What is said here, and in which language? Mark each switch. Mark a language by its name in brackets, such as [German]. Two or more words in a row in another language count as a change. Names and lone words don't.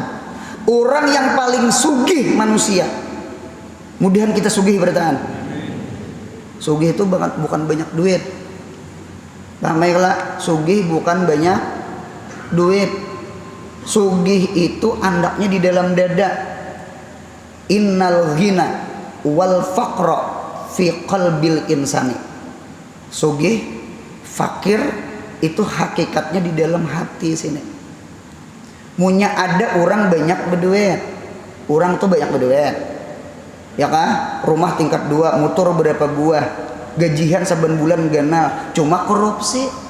[Banjar] Orang yang paling sugih manusia. Mudahan kita sugih bertahan. Sugih itu bukan banyak duit. Baiklah, sugih bukan banyak duit. Sugih itu andaknya di dalam dada. [Arabic] إن الغنى والفقر في قلب الإنسان. [Banjar] Sugih, fakir itu hakikatnya di dalam hati sini. Munya ada orang banyak berduit. Orang tuh banyak berduit. [Indonesian] Ya kan? [Banjar] Rumah tingkat 2, motor berapa buah. Gajian saben bulan ganal, cuma korupsi.